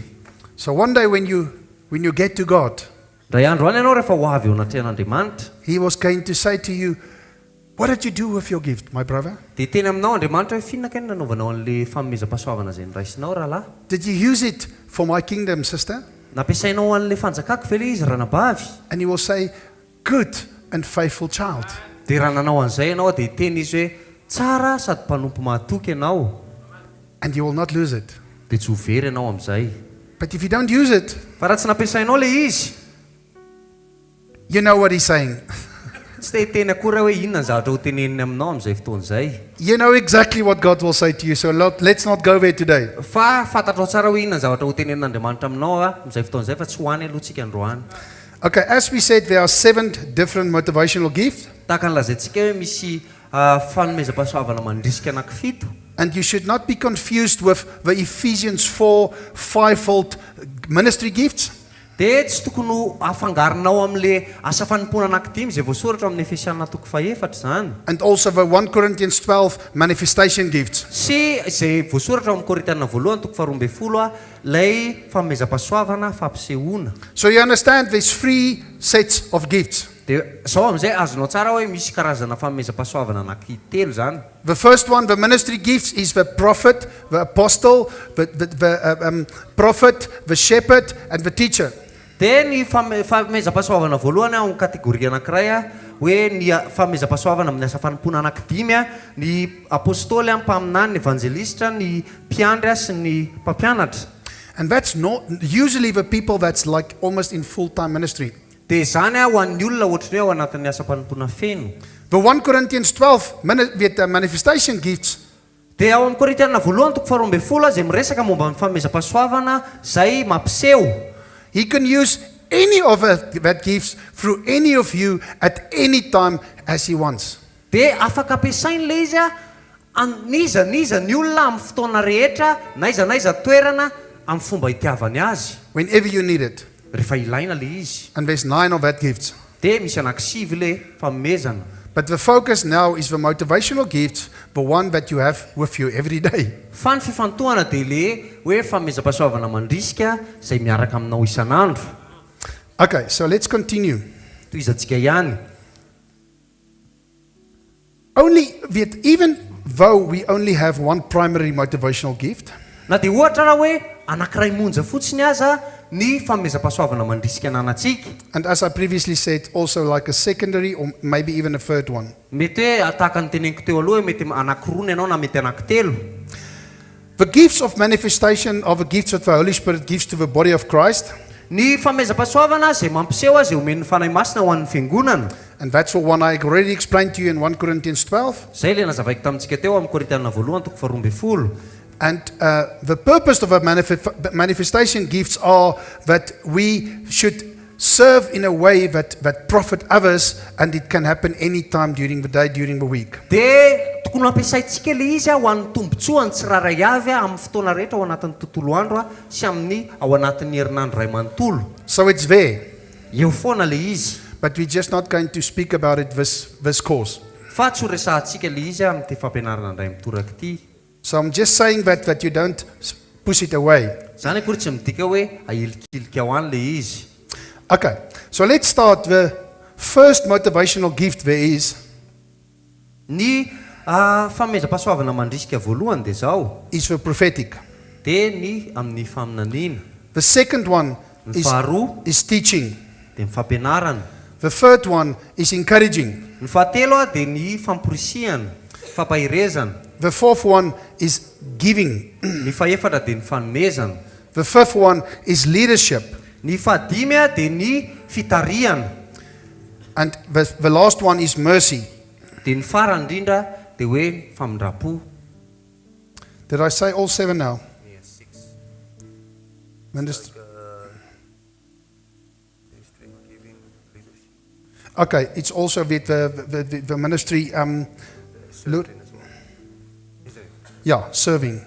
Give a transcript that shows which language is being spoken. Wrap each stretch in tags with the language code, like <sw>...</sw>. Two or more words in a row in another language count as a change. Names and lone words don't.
<en>So one day when you get to God,</en> <mg>Ndray andro any ianao rehefa ho avy eo anatrehan'Andriamanitra,</mg> <en>he was going to say to you, what did you do with your gift, my brother?</en> <mg>dia teny aminao Andriamanitra hoe finona kay ny nanaovanao an'le fanomezam-pahasoavana izay niraisinao rahalahy?</mg> <en>Did you use it for my kingdom, sister?</en> <mg>Nampiasainao an'le fanjakako ve le izy ranabavy?</mg> <en>And he will say, good and faithful child.</en> <mg>Dia raha nanao an'izay ianao dia teny izy hoe tsara sady mpanompo mahatoky ianao,</mg> <en>And you will not lose it.</en> <mg>dia tsy ho very ianao amin'izay.</mg> <en>But if you don't use it,</en> <mg>Fa raha tsy nampiasainao le izy,</mg> <en>you know what he's saying.</en> <mg>tsy teny akory hoe inona ny zavatra ho teneniny aminao amin'izay fotoan'izay.</mg> <en>You know exactly what God will say to you, so let's not go there today.</en> <mg>Fa fantatrao tsara hoe inona ny zavatra ho tenenin'Andriamanitra aminao amin'izay fotoan'izay fa tsy hoany aloha tsika androany.</mg> <en>Okay, as we said, there are 7 different motivational gifts,</en> <mg>Tahaka ny lazaintsika hoe misy fanomezam-pahasoavana mandrisika anankifito.</mg> <en>and you should not be confused with the Ephesians 4 5-fold ministry gifts.</en> <mg>Dia tsy tokony ho afangaronao amin'le asa fanompoana anankidimy izay voasoratra amin'ny Efesianina toko 4 zany.</mg> <en>And also the 1 Corinthians 12 manifestation gifts.</en> <mg>Sy izay voasoratra amin'ny Korintianina 1 toko 12 lay fanomezam-pahasoavana fampisehoana.</mg> <en>So you understand there's 3 sets of gifts.</en> <mg>Dia zao amin'izay azonao tsara hoe misy karazana fanomezam-pahasoavana anankitelo zany.</mg> <en>The first one, the ministry gifts, is the prophet, the apostle, the prophet, the shepherd, and the teacher.</en> <mg>Dia ny fanomezam-pahasoavana voalohany ao amin'ny kategoria anankiray hoe ny fanomezam-pahasoavana amin'ny asa fanompoana anankidimy, ny apôstôly, mpaminany, ny evangelista, ny mpiandry sy ny mpampianatra.</mg> <en>And that's not usually the people that's like almost in full-time ministry.</en> <mg>Dia zany ho an'ny olona ohatran'ny hoe ao anatin'ny asa fanompoana feno.</mg> <en>The 1 Corinthians 12 with the manifestation gifts,</en> <mg>Dia ao amin'ny Korintianina 1 toko 12 izay miresaka momba ny fanomezam-pahasoavana izay mampiseho.</mg> <en>he can use any of that gifts through any of you at any time as he wants.</en> <mg>Dia afaka ampiasainy le izy niza ny olona amin'ny fotoana rehetra, naiza toerana amin'ny fomba itiavany azy</mg> <en>Whenever you need it.</en> <mg>rehefa ilaina le izy.</mg> <en>And there's 9 of that gifts.</en> <mg>Dia misy anankisivy le fanomezana.</mg> <en>But the focus now is the motivational gifts, the one that you have with you every day.</en> <mg>Fa ny fifantohana dia le hoe fanomezam-pahasoavana mandrisika izay miaraka aminao isan'andro.</mg> <en>Okay, so let's continue.</en> <mg>Toizantsika ihany.</mg> <en>Even though we only have one primary motivational gift,</en> <mg>Na dia ohatra raha hoe anankiray monja fotsiny aza ny fanomezam-pahasoavana mandrisika ananantsika.</mg> <en>and as I previously said, also like a secondary or maybe even a third one.</en> <mg>Mety hoe tahaka ny teneniko teo aloha mety anankiroa ny ianao na mety anankitelo.</mg> <en>The gifts of manifestation are the gifts that the Holy Spirit gives to the body of Christ,</en> <mg>Ny fanomezam-pahasoavana izay mampiseho azy omen'ny fanahy masina ho an'ny fiangonana.</mg> <en>and that's the one I already explained to you in 1 Corinthians 12.</en> <mg>Izay le nazavaiko tamintsika teo amin'ny Korintianina 1 toko 12.</mg> <en>And the purpose of the manifestation gifts are that we should serve in a way that profit others, and it can happen any time during the day, during the week.</en> <mg>Dia tokony ampiasaintsika le izy ho an'ny tombotsoany tsiraray avy amin'ny fotoana rehetra ao anatin'ny tontolo andro sy amin'ny ao anatin'ny herinandro ray manontolo.</mg> <en>So it's there,</en> <mg>Eo foana le izy.</mg> <en>but we're just not going to speak about it this course.</en> <mg>Fa tsy ho resahantsika le izy amin'ity fampianarana indray mitoraka ity.</mg> <en>So I'm just saying that you don't push it away.</en> <mg>Zany akory tsy midika hoe ahilikilika ao any le izy.</mg> <en>Okay, so let's start. The first motivational gift there is</en> <mg>Ny fanomezam-pahasoavana mandrisika voalohany dia zao.</mg> <en>the prophetic.</en> <mg>Dia ny amin'ny faminaniana.</mg> <en>The second one</en> <mg>Ny faharoa</mg> <en>is teaching.</en> <mg>dia ny fampianarana.</mg> <en>The third one is encouraging.</en> <mg>Ny fahatelo dia ny famporisihana, fampahirezana.</mg> <en>The fourth one is giving.</en> <mg>Ny faefatra dia ny fanomezana.</mg> <en>The fifth one is leadership.</en> <mg>Ny fahadimy dia ny fitarihana.</mg> <en>And the last one is mercy.</en> <mg>Dia ny farany indrindra dia hoe famindrapo.</mg> <en>Did I say all 7 now? Yes, 6. Ministry. Okay, it's also with the ministry. Serving.</en>